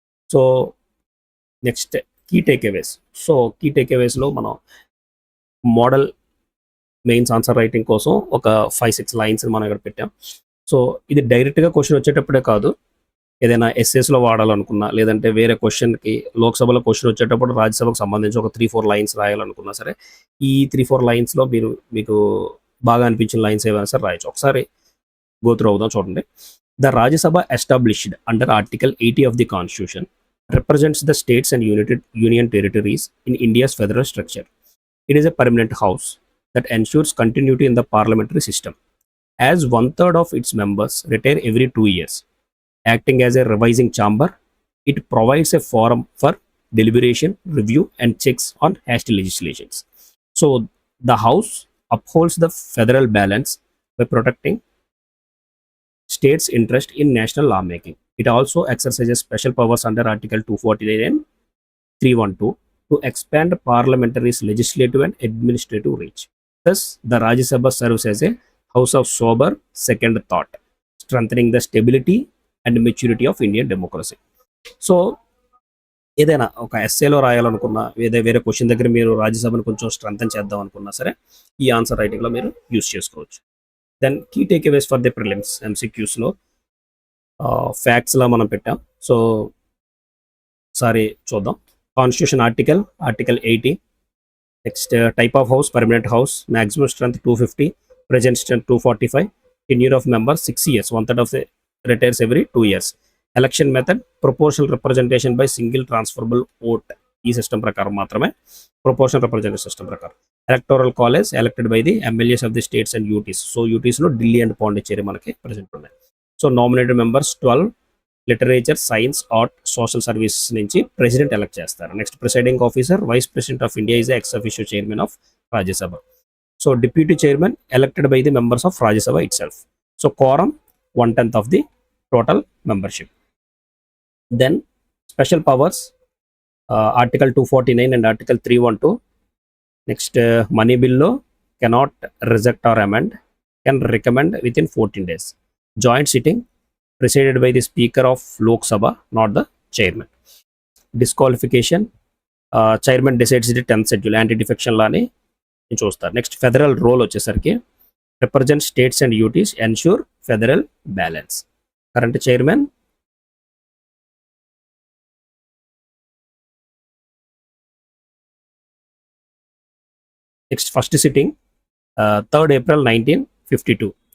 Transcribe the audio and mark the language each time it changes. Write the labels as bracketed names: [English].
[Telugu] So next, key takeaways. So key టేక్అవేస్లో మనం model mains answer writing కోసం ఒక 5-6 lines మనం ఇక్కడ పెట్టాం. సో ఇది డైరెక్ట్గా క్వశ్చన్ వచ్చేటప్పుడే కాదు, ఏదైనా ఎస్ఎస్లో వాడాలనుకున్నా, లేదంటే వేరే క్వశ్చన్కి లోక్సభలో క్వశ్చన్ వచ్చేటప్పుడు రాజ్యసభకు సంబంధించి ఒక 3-4 లైన్స్ రాయాలనుకున్నా సరే, ఈ 3-4 లైన్స్లో మీకు బాగా అనిపించిన లైన్స్ ఏవైనా సరే రాయొచ్చు. ఒకసారి గో త్రూ అవుదాం, చూడండి. [English] The Rajya Sabha established under article 80 of the constitution represents the states and union territories in India's federal structure. It is a permanent house that ensures continuity in the parliamentary system, as 1/3 of its members retire every 2 years. Acting as a revising chamber, it provides a forum for deliberation, review, and checks on hasty legislations. So, the House upholds the federal balance by protecting states' interest in national lawmaking. It also exercises special powers under Article 249 and 312 to expand parliamentary's legislative and administrative reach. Thus, the Rajya Sabha serves as a house of sober second thought, strengthening the stability and maturity of Indian democracy. [Telugu] So ఏదైనా ఒక ఎస్ఏలో రాయాలనుకున్నా, వేరే question దగ్గర మీరు రాజ్యసభను కొంచెం strengthen చేద్దాం అనుకున్నా సరే, ఈ ఆన్సర్ రైటింగ్లో మీరు యూస్ చేసుకోవచ్చు. Then key takeaways for the prelims ఎంసీక్యూస్లో ఫ్యాక్ట్స్లా మనం పెట్టాం. సో ఒకసారి చూద్దాం. Constitution article 80. [English] Next type of house permanent house, maximum strength 250, present strength 245, tenure of member 6 years, 1/3 of the retires every 2 years. Election method proportional representation by single transferable vote. [Telugu] ఈ system ప్రకారం మాత్రమే, proportional representation system ప్రకారం. [English] Electoral college elected by the MLAs of the states and UTs. [Telugu] So యూటీస్లో Delhi and Pondicherry మనకి present ఉన్నాయి. So nominated members 12, literature, science, art, social service నుంచి president elect చేస్తారు. [English] Next presiding officer vice president of India is ex official chairman of Rajya Sabha. So deputy chairman elected by the members of Rajya Sabha itself. So quorum 1/10 of the total membership. Then special powers, Article 249 and Article 312. Next, money bill law cannot reject or amend, can recommend within 14 days. Joint sitting presided by the Speaker of Lok Sabha, not the chairman. Disqualification, chairman decides the 10th schedule, anti-defection law ni [Telugu] చూస్తారు. [English] Next federal role వచ్చేసరికి represent states and UTs, ensure federal balance. Current chairman next first sitting 3rd April 1952.